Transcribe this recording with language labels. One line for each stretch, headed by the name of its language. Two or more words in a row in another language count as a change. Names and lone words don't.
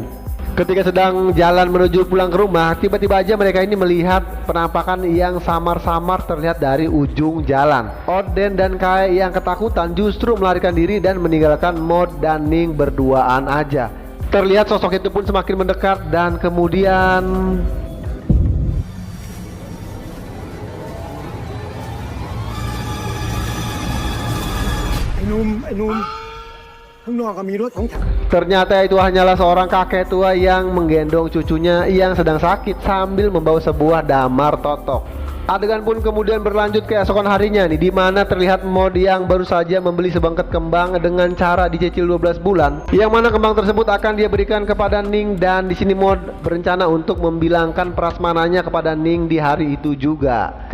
Indonesian: Ketika sedang jalan menuju pulang ke rumah, tiba-tiba aja mereka ini melihat penampakan yang samar-samar terlihat dari ujung jalan. Oden dan Kae yang ketakutan justru melarikan diri dan meninggalkan Mod dan Ning berduaan aja. Terlihat sosok itu pun semakin mendekat dan kemudian
Thai: ไอ้หนุ่มข้างนอกก็มีรถของฉัน
Indonesian: ternyata itu hanyalah seorang kakek tua yang menggendong cucunya yang sedang sakit sambil membawa sebuah damar totok. Adegan pun kemudian berlanjut ke esokan harinya nih, di mana terlihat Mod yang baru saja membeli sebangket kembang dengan cara dicicil 12 bulan, yang mana kembang tersebut akan dia berikan kepada Ning, dan di sini Mod berencana untuk membilangkan prasmananya kepada Ning di hari itu juga.